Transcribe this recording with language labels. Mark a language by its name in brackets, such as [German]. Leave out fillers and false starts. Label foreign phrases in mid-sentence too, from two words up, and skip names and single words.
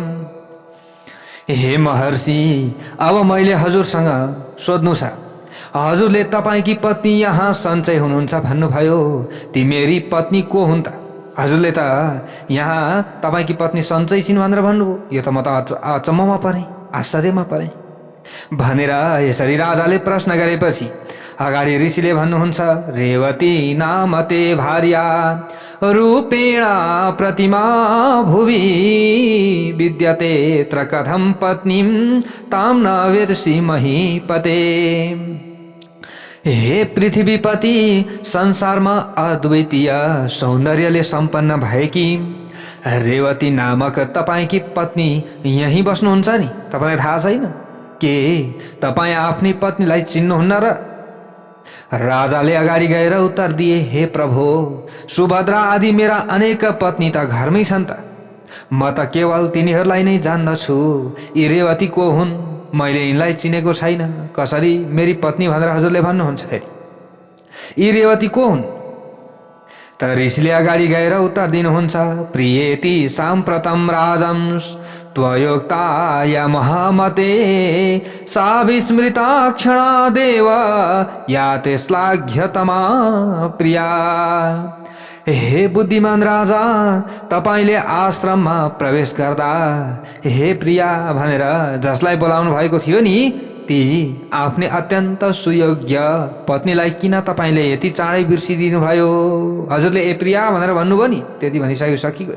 [Nepali] हे महर्षि, अब मैले हजुरसँग सोध्नु छ, हजुरले तपाईँकी पत्नी यहाँ सन्चै हुनुहुन्छ भन्नुभयो, ती मेरी पत्नी को हुन् त? हजुरले त यहाँ तपाईँकी पत्नी सन्चै छिन् भनेर भन्नुभयो, यो त म त अचम्ममा परेँ, आश्चर्यमा परेँ भनेर यसरी राजाले प्रश्न गरेपछि अगाडि ऋषिले भन्नुहुन्छ, [Sanskrit] रेवती नामते भार्या रूपेण प्रतिमा भुवि विद्यते त्र कथं पत्नीं तां न वेदसि महीपते। [Nepali] हे पृथ्वीपति, संसारमा अद्वितीय सौन्दर्यले सम्पन्न भएकी रेवती नामक तपाईँकी पत्नी यहीँ बस्नुहुन्छ नि? तपाईँलाई थाहा छैन के तपाईँ आफ्नै पत्नीलाई चिन्नुहुन्न र? राजाले अगाडि गएर उत्तर दिए, हे प्रभु, सुभद्रा आदि मेरा अनेक पत्नी त घरमै छन् त, म त केवल तिनीहरूलाई नै जान्दछु। यी रेवती को हुन्? मैले यिनलाई चिनेको छैन, कसरी मेरी पत्नी भनेर हजुरले भन्नुहुन्छ? फेरि यी रेवती को हुन्? त ऋषिले अगाडि गएर उत्तर दिनुहुन्छ, [Sanskrit] प्रियेति साम्प्रतं राजं त्वयोक्ताय महामते सा विस्मृता क्षणादेव याते श्लाघ्यतमा प्रिया। [Nepali] हे बुद्धिमान राजा, तपाईले आश्रममा प्रवेश गर्दा हे प्रिया भनेर जसलाई बोलाउनु भएको थियो नि, ती आफ्नै अत्यन्त सुयोग्य पत्नीलाई किन तपाईले यति चाँडै बिर्सिदिनु भयो? हजुरले ए प्रिया भनेर भन्नुभयो नि, त्यति भनिसक्यो, सकिगयो।